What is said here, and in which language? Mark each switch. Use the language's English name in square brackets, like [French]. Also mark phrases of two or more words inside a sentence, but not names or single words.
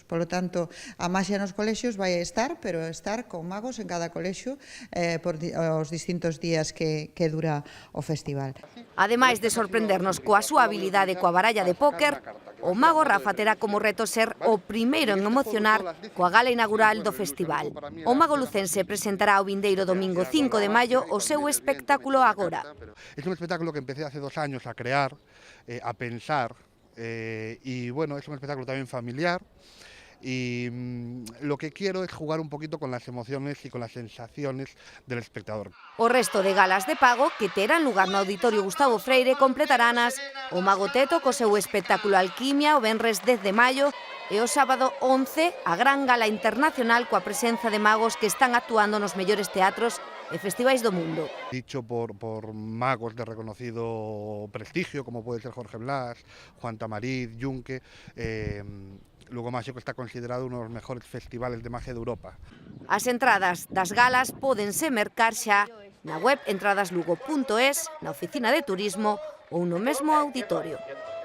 [Spanish] Por lo tanto, [Galician] a maxia nos colexios vai estar, pero estar con magos en cada colexio por os distintos días que dura o festival. Ademais de sorprendernos coa súa habilidade coa baralla de póker, o Mago Rafa terá como reto ser o primeiro en emocionar coa gala inaugural do festival. O mago lucense presentará o vindeiro domingo 5 de maio o seu espectáculo Agora. [Spanish] Es un espectáculo que empecé hace 2 años a crear, a pensar, y bueno, es un espectáculo también familiar. Y lo que quiero es jugar un poquito con las emociones y con las sensaciones del espectador. [Galician] O resto de galas de pago que terán lugar no Auditorio Gustavo Freire completaránas o Mago Teto co seu espectáculo Alquimia o venres 10 de maio e o sábado 11 a gran gala internacional coa presenza de magos que están actuando nos mellores teatros e festivais do mundo. [Spanish] Dicho por magos de reconocido prestigio, como puede ser Jorge Blas, Juan Tamariz, Yunque, Lugo Máxico está considerado uno de los mejores festivales de magia de Europa. [Galician] As entradas das galas pódense mercar xa na web entradaslugo.es, na oficina de turismo ou no mesmo auditorio.